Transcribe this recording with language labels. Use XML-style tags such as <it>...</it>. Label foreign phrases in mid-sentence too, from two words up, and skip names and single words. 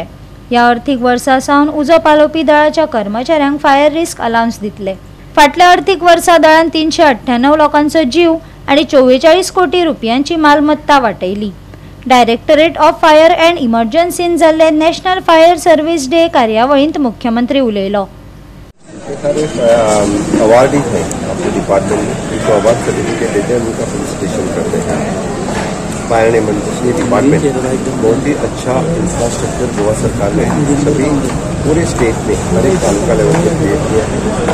<kok>ह्या अर्थीक वर्सा सावन उजो पालोवपी दळाच्या कर्मचाऱ्यांक</kok> <en>fire risk allowance</en> <kok>दितले। फाटल्या अर्थीक वर्सा दळान 398 लोकांचो जीव आनी 44 कोटी रुपयांची मालमत्ता वाटयली। डायरेक्टरेट ऑफ फायर एंड इमर्जन्सीन जाल्ले नॅशनल फायर सर्विस डे कार्यावळींत मुख्यमंत्री उलयलो।</kok> <hi>अवार्डी हैं अपने डिपार्टमेंट में, उनको</hi> <en>award certificate</en> <hi>देते हैं, उनका फेलिसिटेशन करते हैं।</hi> <en>fire and emergency department</en> <hi>बहुत ही अच्छा इंफ्रास्ट्रक्चर गोवा सरकार ने सभी पूरे स्टेट में हर एक तालुका लेवल पर क्रिएट किया है।</hi>